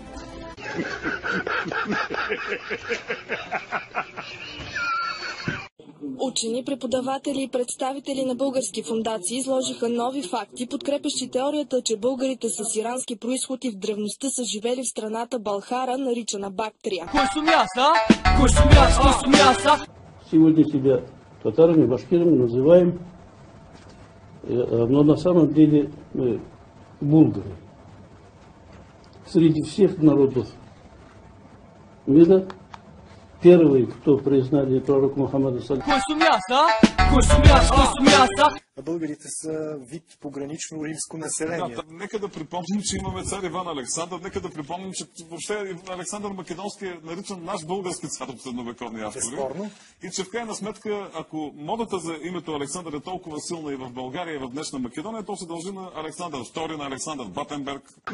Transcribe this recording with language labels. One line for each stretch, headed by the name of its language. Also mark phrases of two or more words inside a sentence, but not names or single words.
Bulgarian: Учени, преподаватели и представители на български фондации изложиха нови факти, подкрепящи теорията, че българите с ирански произход и в древността са живели в страната Балхара, наричана Бактрия. Кой сумя са? Кой сумя са?
Russian: Сегодня себя татарами, башкирами называем, но на самом деле мы булгары. Среди всех народов мира первый, кто признали пророк Мухаммада саллаллаху
Bulgarian: Кой сумя са? Кой сумя са? Българите са вид погранично римско население. Да, нека да припомним, че имаме цар Иван Александър, нека да припомним, че въобще Александър Македонски е наричан наш български цар от средновековни автори. Безспорно. И че в крайна сметка, ако модата за името Александър е толкова силна и в България, и в днешна Македония, то се дължи на Александър II, на Александър Батенберг.